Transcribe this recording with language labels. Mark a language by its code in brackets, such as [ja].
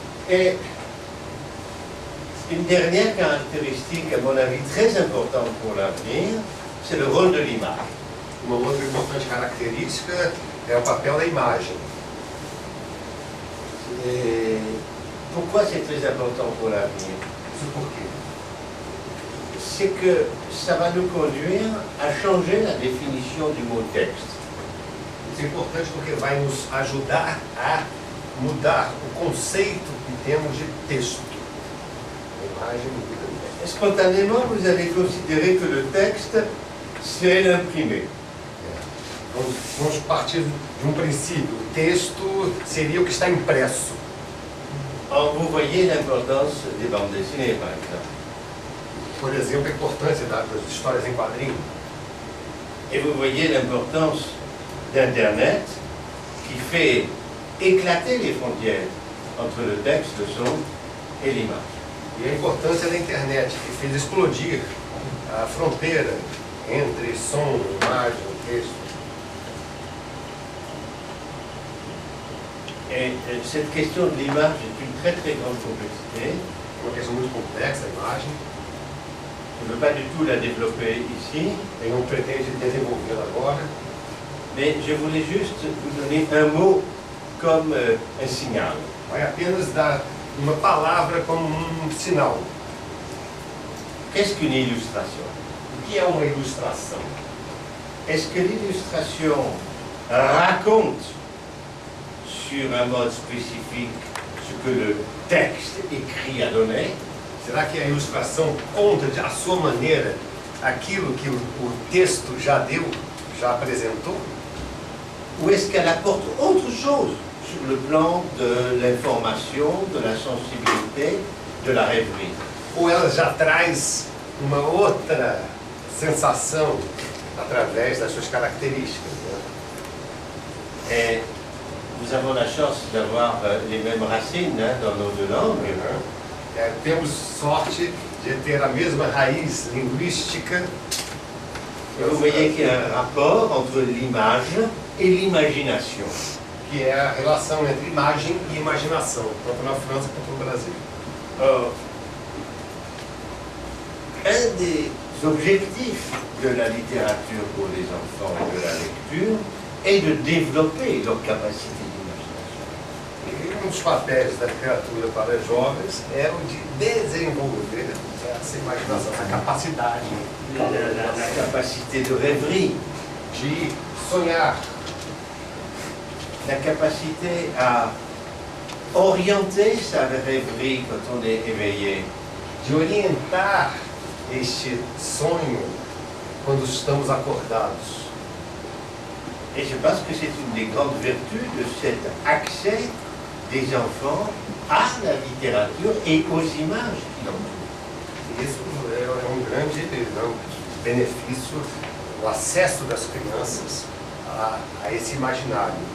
[fr] Et une dernière caractéristique, à mon avis, très importante pour l'avenir, c'est le rôle de l'image. [pt] Uma outra importante característica é o papel da imagem. [fr] Et pourquoi c'est très important pour l'avenir? [pt] Isso por quê? [fr] C'est que ça va nous conduire à changer la définition du mot texte. [pt] Isso é importante porque vai nos ajudar a mudar o conceito que temos de texto. A imagem muda. [fr] Spontanément, vous allez considérer que le texte, c'est l'imprimé. [pt] Vamos partir de um princípio. O texto seria o que está impresso. [fr] Or, vous voyez l'importance des bandes dessinées, par exemple. [pt] Por exemplo, a importância das histórias em quadrinhos. [fr] Et vous voyez l'importance d'Internet qui fait éclater les frontières entre le texte, le son et l'image. [pt] E a importância da internet, que fez explodir a fronteira entre som, imagem, texto. [fr] Et cette question de l'image est une très très grande complexité. [pt] Uma questão muito complexa, a imagem. [fr] Je ne veux pas du tout la développer ici, [pt] Eu não pretendo desenvolvê-la agora, [fr] mais je voulais juste vous donner un mot comme un signal. [pt] vai apenas dar uma palavra como um sinal. [fr] Qu'est-ce qu'une illustration? [pt] O que é uma ilustração? [fr] Est-ce que l'illustration raconte sur un mode spécifique ce que le texte écrit a donné? [pt] Será que a ilustração conta de a sua maneira aquilo que o texto já deu, já apresentou? [fr] Ou est-ce qu'elle apporte autre chose sur le plan de l'information, de la sensibilité, de la rêverie? [pt] Ou ela já traz uma outra sensação através das suas características? Né? [fr] Et nous avons la chance d'avoir les mêmes racines dans nos deux langues. [pt] Temos sorte de ter a mesma raiz linguística. [fr] Et vous voyez qu'il y a un rapport entre l'image et l'imagination. [pt] Que é a relação entre imagem e imaginação, tanto na França quanto no Brasil. [fr] Or, un des objectifs de la littérature pour les enfants et de la lecture est de développer leur capacité d'imagination. [pt] E um dos papéis da literatura para jovens é o de desenvolver essa imaginação, essa capacidade [fr] La capacité de rêverie, [pt] de sonhar, [fr] la capacité à orienter sa rêverie quand on est éveillé. [pt] de orientar este sonho quando estamos acordados. [fr] Et je pense que c'est une des grandes vertus de cet accès des enfants à la littérature et aux images. [pt] Isso é um grande benefício, o acesso das crianças a esse imaginário.